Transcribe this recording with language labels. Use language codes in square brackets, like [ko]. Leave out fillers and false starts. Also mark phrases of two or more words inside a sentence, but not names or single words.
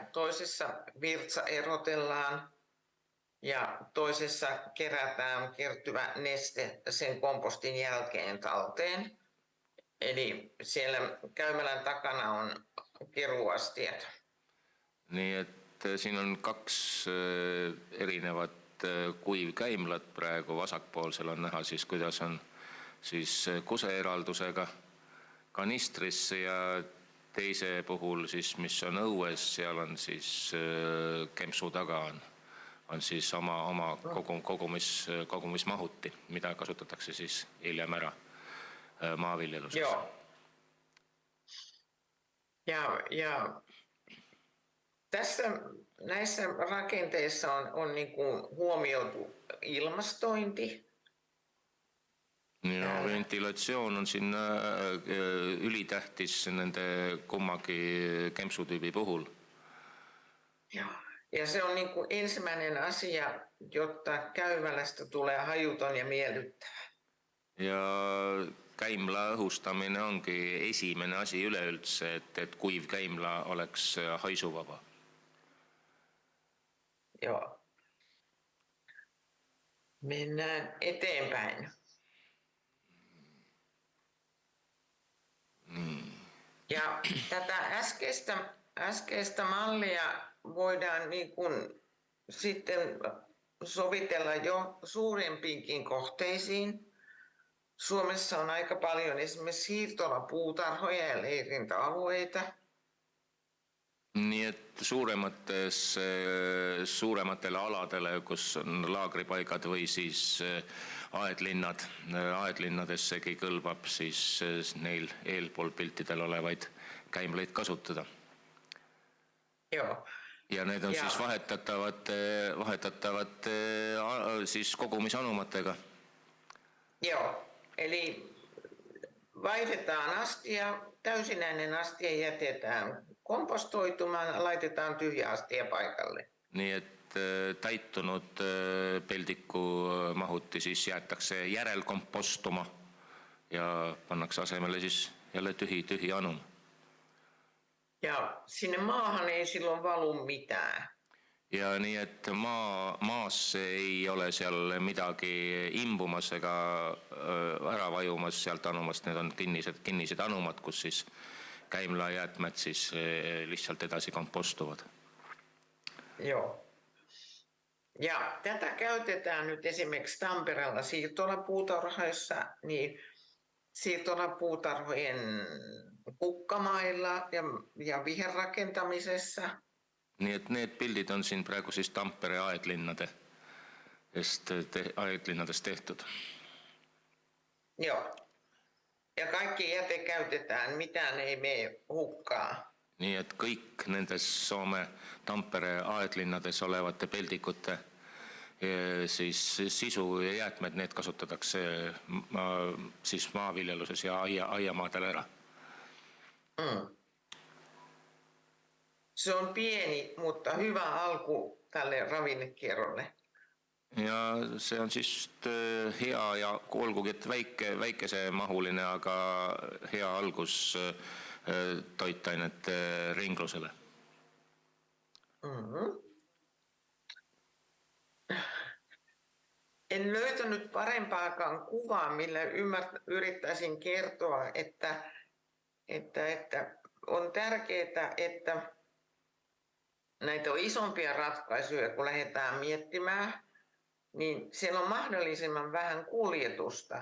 [fi] Toisessa virtsa erotellaan ja toisessa kerätään kertyvä neste sen kompostin jälkeen talteen. Eli siellä käymälän takana on keruuastiat. [et] Nii, et siin on kaks erinevat kuivkäimlat praegu. Vasakpoolsel on näha siis, kuidas on siis kuseeraldusega kanistrisse ja teise puhul siis, mis on õues, seal on siis kempsu taga on siis oma kogumismahuti, mida kasutatakse siis hiljem ära maaviljeluses. [fi] Joo. Ja tässä näissä rakenteissa on niin kuin huomioitu ilmastointi. [et] Ja ventilatsioon on siin ülitähtis nende kummagi kempsutyybi puhul. [fi] Ja se on niin kuin ensimmäinen asia, jotta käymälästä tulee hajuton ja miellyttävä. [et] Ja käimla õhustamine ongi esimene asi üleüldse, et kuivkäimla oleks haisuvaba. [fi] Joo. Mennään eteenpäin. Ja tätä äskeistä mallia voidaan niin kuin sitten sovitella jo suurempiinkin kohteisiin. Suomessa on aika paljon esimerkiksi siirtolapuutarhoja ja leirintäalueita. [et] Nii, et suurematele aladele, kus on laagripaigad või siis aedlinnadessegi kõlbab siis neil eelpool piltidel olevaid käimleid kasutada. [fi] Joo. [et] Ja need on siis vahetatavad siis kogumisanumatega. [fi] Joo, eli vaihdetaan astia, täysinäinen astia jätetään kompostoitumaan, laitetaan tyhjä astia paikalle. [et] Nii, et täitunud peldiku mahuti siis jäetakse järelkompostuma ja pannakse asemele siis jälle tyhji anum. [fi] Ja sinne maahan ei silloin valu mitään. [et] Ja nii, et maasse ei ole seal midagi imbumas ega ära vajumas sealt anumast. Need on kinnised anumad, kus siis käimlajäätmed siis lihtsalt edasi kompostuvad. [fi] Joo. Ja tätä käytetään nyt esimerkiksi Tampereella siirtolapuutarhoissa, niin siirtolapuutarhojen kukkamailla ja viherrakentamisessa. [et] Nii, et need pildid on siin praegu siis Tampere aedlinnadest tehtud. [fi] Joo. Ja kaikki jäte käytetään, mitään ei mene hukkaa. [et] Nii, et kõik nendes Soome Tampere aedlinnades olevate peldikute siis sisu ja jäätmed, need kasutatakse siis maaviljeluses ja aiamaadel ära. [fi] Se on pieni, mutta hyvä alku tälle ravinnekierrolle. [et] ja see on siis hea ja olgugi, et väikesemahuline, aga hea algus toitainete ringlusele. [fi] En löytänyt parempaakaan kuvaa, millä yrittäisin kertoa, että on tärkeää, että näitä on isompia ratkaisuja, kun lähdetään miettimään, niin siellä on mahdollisimman vähän kuljetusta.